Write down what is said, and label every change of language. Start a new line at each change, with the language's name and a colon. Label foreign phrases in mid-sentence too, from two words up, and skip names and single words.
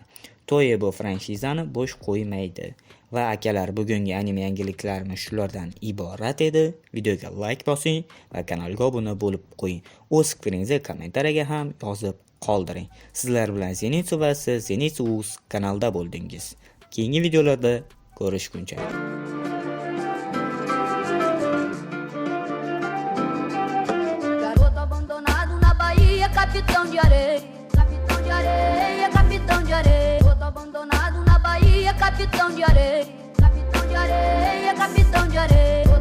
Uzbek: Toei bu franshizani bo'sh qo'ymaydi. Va akalar, bugungi anime yangiliklarimiz shulardan iborat edi. Videoga like bosing va kanalga obuna bo'lib qo'ying. O'z fikringizni kommentariyaga ham yozib qoldiring. Sizlar bilan Zenitsu va siz Zenitsu kanalda bo'ldingiz. Keyingi videolarda ko'rishguncha.
Portuguese: Garoto abandonado na Bahia, capitão de areia, capitão de areia, capitão de areia. Garoto abandonado na Bahia, capitão de areia, capitão de areia, capitão de areia.